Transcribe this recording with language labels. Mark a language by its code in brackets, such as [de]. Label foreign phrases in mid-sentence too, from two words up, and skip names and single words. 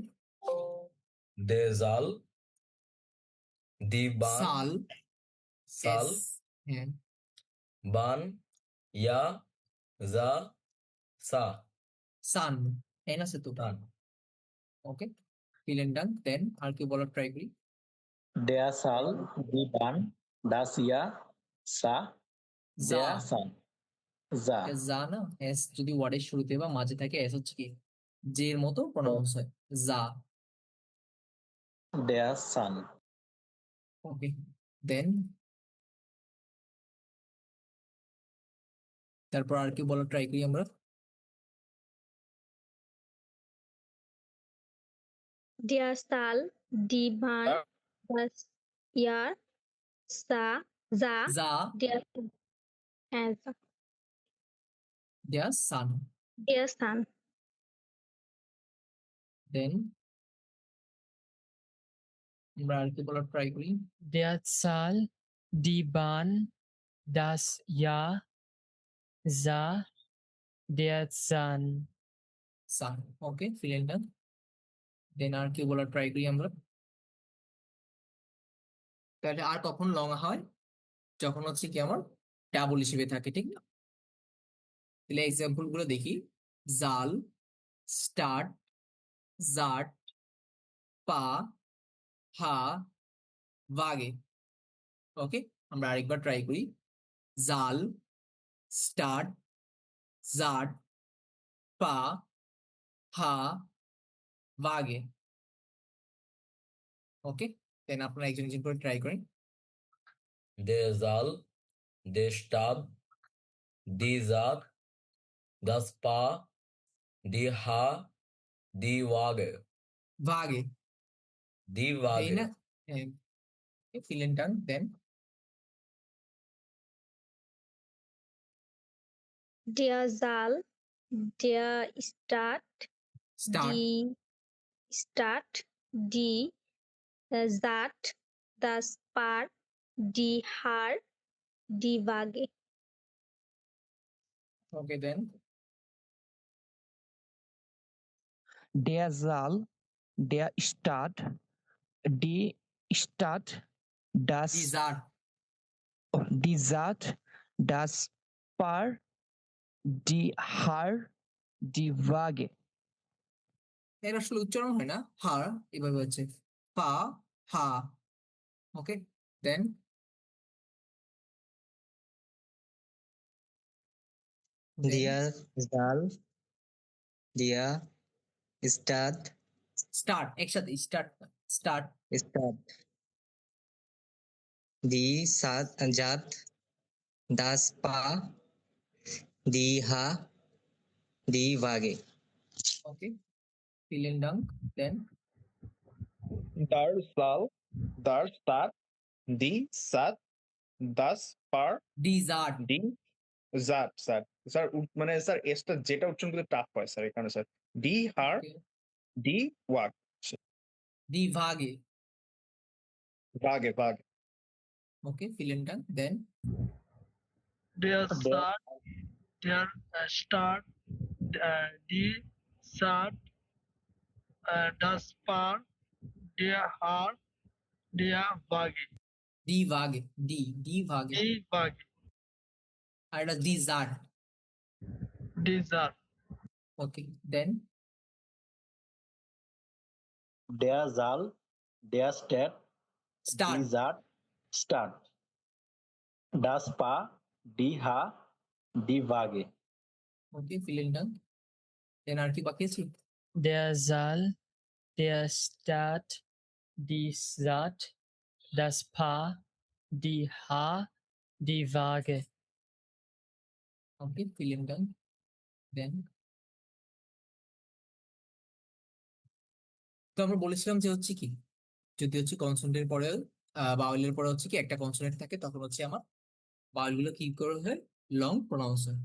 [de] der Saal, die Bahn, সাল, সাল, [bn] এস, হ্যাঁ, [de] Bahn, Jahr, Sa, Sa, [bn] সান, এন আছে তো। [de] সান। [bn] ওকে, [de] vielen Dank. [bn] দেন আর কি বলার ট্রাই করি। [de] Der Saal, die Bahn, das Jahr, Sa, জা, der San, Sa, [bn] জা না, এস যদি ওয়ার্ডের শুরুতে বা মাঝে থাকে, এস কি জে এর মতো প্রনাউন্স হয়, জা। [de] der San, [bn] ওকে, দেন তারপর আর কি বলার ট্রাই করি আমরা। [de] Der Saal, die Bahn, das Jahr, Sa, Sa, জা, der, [bn] হ্যাঁ, [de] der Zahn. der Sun, [bn] দেন আমরা আর কি বলার ট্রাই করি। [de] Der Zahl, die Bahn, das Jahr, Sa, der Zahn. [bn] সান। ওকে, [de] vielen Dank. [bn] দেন আর কি বলার ট্রাই করি আমরা। তাহলে আর কখন লং হয়, যখন কি আমার ডাবল হিসেবে থাকে, ঠিক না? তাহলে এক্সাম্পল গুলো দেখি। [de] Saal, Stadt, Saat, Paar, Haar, Waage. [bn] ওকে, আমরা আরেকবার ট্রাই করি। [de] Saal, Stadt, Saat, Paar, Haar Waage. [bn] ওকে, দেন আপনারা একজন একজন করে ট্রাই করেন। [de] Der Saal, der Stab, die Saat, das Paar, die Haar, die Waage. ভাগে, Die [bn] এই [de] Waage. na? vielen Dank, dann Der Saal, der স্টার্ট, Stadt, die Saat, das Paar, die Haar, die Waage. [en] okay then [de] Der Saal, der Stadt, die Stadt, das ডিজার্ট, die Saat, das Paar, die Haar, die Waage. [bn] এর আসলে উচ্চারণ হয় না, হার এভাবে হচ্ছে পা হা। [en] okay, then [de] Der Saal, der Stadt, Stadt, একসাথে Stadt, Stadt, Stadt, die Saat, das Paar, die Haar, die Waage. okay, vielen Dank, dann Der Saal, der Stadt, die Saat, das Paar, ডিজার্ট, die Saat, [bn] স্যার স্যার মানে স্যার এসটা যেটা উচ্চারণ করতে টাফ হয় স্যার এখানে স্যার [de] die Haar die Waage die Waage. Waage Waage okay, vielen Dank, dann Der Saat, der Stadt, die Saat, das Paar, der Haar, der Waage. die Waage, die Waage, Die Waage, [bn] আর এটা ডিজার্ট। [de] die Saat. [en] okay, then [de] Der Saal, der Stadt, স্টার্ট, die Saat, Stadt. Das Paar, die Haar, die Waage. [bn] ওকে, [de] vielen Dank, [bn] দেন আর কি বাকি আছে? [de] Der Saal, der Stadt, die Saat, das Paar, die Haar, die Waage. [bn] ওকে, [de] vielen Dank, [bn] দেন তো আমরা বলেছিলাম যে হচ্ছে কি, যদি হচ্ছে কনসোনেন্টের পরে বাউলের পরে হচ্ছে কি একটা কনসোনেন্ট থাকে, তখন হচ্ছে আমার বাউল গুলো কি করে হয়, [en] long pronounce [bn] হয়।